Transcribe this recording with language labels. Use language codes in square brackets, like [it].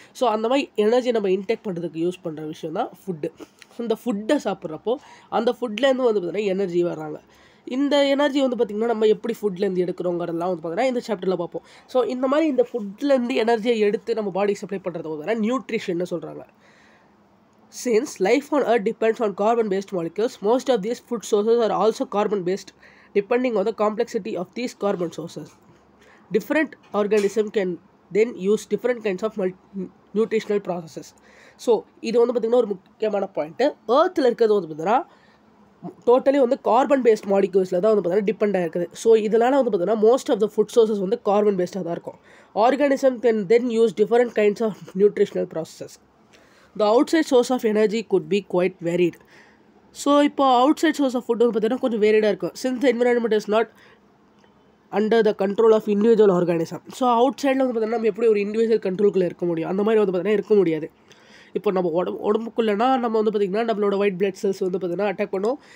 [ta] So அந்த மாதிரி energy நம்ம இன்டேக் பண்ணுறதுக்கு யூஸ் பண்ணுற விஷயம் தான் ஃபுட்டு. இந்த ஃபுட்டை சாப்பிட்றப்போ அந்த ஃபுட்லேருந்து வந்து பார்த்திங்கன்னா எனர்ஜி வர்றாங்க. இந்த எனர்ஜி வந்து பார்த்திங்கன்னா நம்ம எப்படி ஃபுட்லேருந்து எடுக்கிறோங்கிறதெல்லாம் வந்து பார்த்திங்கன்னா இந்த சாப்டரில் பார்ப்போம். ஸோ இந்த மாதிரி இந்த ஃபுட்லேருந்து எனர்ஜியை எடுத்து நம்ம பாடிக்கு சப்ளை பண்ணுறது பார்த்திங்கன்னா நியூட்ரிஷன்னு சொல்கிறாங்க. [en] Since life on Earth depends on carbon-based molecules, most of these food sources are also carbon-based, depending on the complexity of these carbon sources. Different organisms can then use different kinds of nutritional processes. [ta] So இது வந்து பார்த்திங்கன்னா ஒரு முக்கியமான point. ஏர்த்தில் இருக்கிறது வந்து பார்த்திங்கன்னா totally வந்து carbon paste மாலிக்யூல்ஸில் தான் வந்து பார்த்திங்கன்னா டிபெண்ட் ஆகிருக்குது. ஸோ இதனால் வந்து பார்த்திங்கன்னா [en] most of the food sources [ta] வந்து கார்பன் பேஸ்டாக தான் இருக்கும். [en] Organism can then use different kinds of nutritional processes. The outside source of energy could be quite varied. [ta] So இப்போ out side source of food வந்து பார்த்திங்கன்னா கொஞ்சம் வேரியடாக இருக்கும். [en] Since the environment is not under the control of individual organism. [ta] So out சைடில் வந்து பார்த்திங்கன்னா நம்ம எப்படி ஒரு இண்டிவிஜுவல் கண்ட்ரோலுக்குள்ளே இருக்க முடியும், அந்த மாதிரி வந்து பார்த்திங்கன்னா இருக்க முடியாது. இப்போ நம்ம உடம்புக்குள்ளேனா நம்ம வந்து பார்த்திங்கன்னா நம்மளோட ஒயிட் பிளட் செல்ஸ் வந்து பார்த்திங்கன்னா அட்டாக் பண்ணும்.